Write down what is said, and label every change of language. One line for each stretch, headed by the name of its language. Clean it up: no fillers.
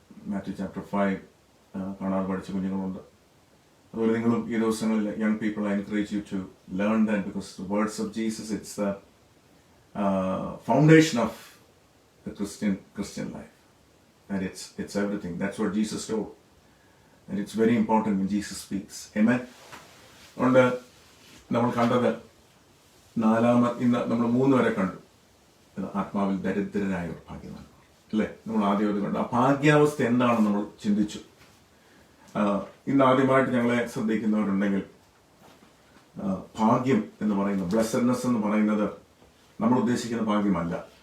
Malayalam: Matthew chapter 5 കാണാതെ പഠിച്ച കുഞ്ഞുങ്ങളുണ്ട്. അതുപോലെ നിങ്ങളും ഈ ദിവസങ്ങളിൽ
English: Young people, I encourage you to learn that, because the words of Jesus, it's the foundation of the Christian life, and it's everything. That's what Jesus told, and it's very important when Jesus speaks. Amen.
Malayalam: അതുകൊണ്ട് നമ്മൾ കണ്ടത് ഇന്ന് നമ്മൾ 3 വരെ കണ്ടു. ആത്മാവിൽ ദരിദ്രരായവർ ഭാഗ്യവാന്മാർ, അല്ലേ? നമ്മൾ ആദ്യം അത് കണ്ടു. ആ ഭാഗ്യാവസ്ഥ എന്താണെന്ന് നമ്മൾ ചിന്തിച്ചു. ഇന്ന് ആദ്യമായിട്ട് ഞങ്ങളെ ശ്രദ്ധിക്കുന്നവരുണ്ടെങ്കിൽ, ഭാഗ്യം എന്ന് പറയുന്നത്, ബ്ലെസ്സഡ്നെസ് എന്ന് പറയുന്നത് നമ്മൾ ഉദ്ദേശിക്കുന്ന ഭാഗ്യമല്ല.